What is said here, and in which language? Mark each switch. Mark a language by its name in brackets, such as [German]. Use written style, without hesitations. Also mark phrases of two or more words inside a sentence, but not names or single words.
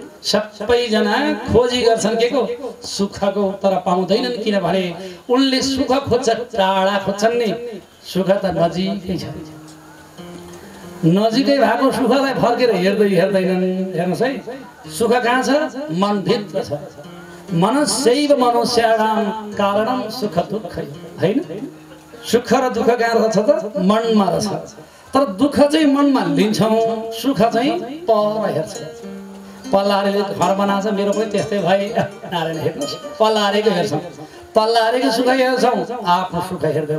[Nepali] सबैजना खोजी गर्छन् के को? सुखको, तर पाउँदैनन्। किनभने उनले सुख खोज्छ टाढा खोज्छन् नि, सुख त नजिकै छ। नजिकै भएको सुखलाई फर्केर हेर्दैनन्। हेर्नुहोस् है, सुख कहाँ छ? मनभित्र छ। [Sanskrit] मनस्यैव मनुष्याणां कारणं सुख दुःख [Nepali] हैन? सुख र दुःख कहाँ रहेछ त? मनमा रहेछ। तर दुःख चाहिँ मनमा लिन्छौँ, सुख चाहिँ पर हेर्छ। पल्लारेले घर बनाछ, मेरो पनि त्यस्तै भए नारायण। हेर्नुहोस्, पल्लारेको हेर्छौँ, पल्लारेको सुख हेर्छौँ, आफ्नो सुख हेर्दैनौँ।